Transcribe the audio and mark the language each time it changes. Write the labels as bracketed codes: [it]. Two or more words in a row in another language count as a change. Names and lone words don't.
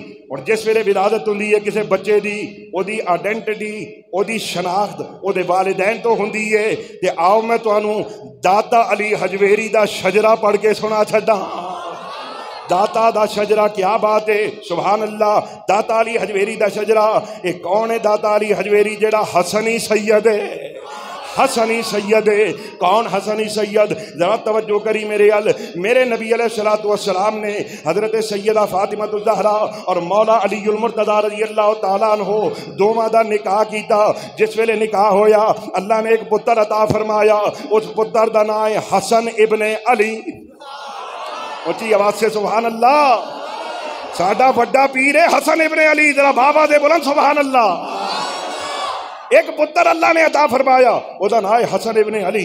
[pa] اور جس ویلے ولادت ہوندی ہے کسی بچے دی، او دی آئیڈینٹی، او دی شناخت او دے والدین تو ہوندی ہے۔ تے آؤ میں تانوں داتا علی حجویری دا شجرہ پڑھ کے سنا چھڈاں۔ داتا دا شجرہ، کیا بات ہے، [ar] سبحان اللہ۔ [pa] داتا علی حجویری دا شجرہ، ایک کون ہے داتا علی حجویری؟ جڑا حسنی سید ہے، حسنی سید ہے۔ کون حسنی سید؟ ذرا توجہ کری میرے ال، میرے نبی [ar] علیہ السلام [pa] نے حضرت سیدہ فاطمہ الزہرا اور مولا علی المرتضی [ar] رضی اللہ تعالیٰ عنہ [pa] دوواں دا نکاح کیتا۔ جس ویلے نکاح ہویا اللہ نے ایک پتر عطا فرمایا، اس پتر دا نام ہے حسن ابن علی۔ اونچی آواز سے [ar] سبحان اللہ۔ [pa] ساڈا بڑا پیر ہے حسن ابن علی، ذرا بابا دے بلند [ar] سبحان اللہ۔ [pa] ایک پتر اللہ نے عطا فرمایا، وہ دا نام ہے حسن ابن علی۔